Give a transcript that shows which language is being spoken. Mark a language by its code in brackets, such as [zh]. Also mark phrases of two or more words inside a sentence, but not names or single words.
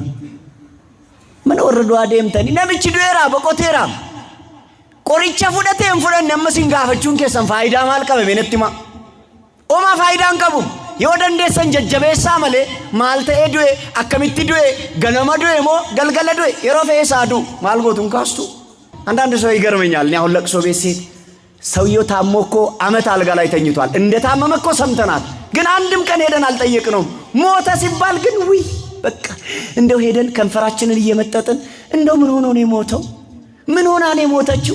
[om] mana warra du'aa deemtanii namichi du'eeraa boqoteeraa qoricha fudhatee hin fudhanne amma sin gaafachuun keessan faayidaa maal qaba benetti ma oma faayidaan qabu yoo dandeessan jajjabeessaa malee maal ta'ee du'e akkamitti du'e ganama du'e moo galgala du'e yeroo fe'esaa du'u maal gootuun kaastu [am] አንዳንድ ሰው ይገርመኛል። እኔ አሁን ለቅሶ ቤት ሴት ሰውየው ታሞ እኮ አመት አልጋ ላይ ተኝቷል። እንደታመመ እኮ ሰምተናል፣ ግን አንድም ቀን ሄደን አልጠየቅነውም። ሞተ ሲባል ግን ውይ በቃ እንደው ሄደን ከንፈራችንን እየመጠጥን እንደው ምን ሆኖ ነው የሞተው? ምን ሆና ነው የሞተችው?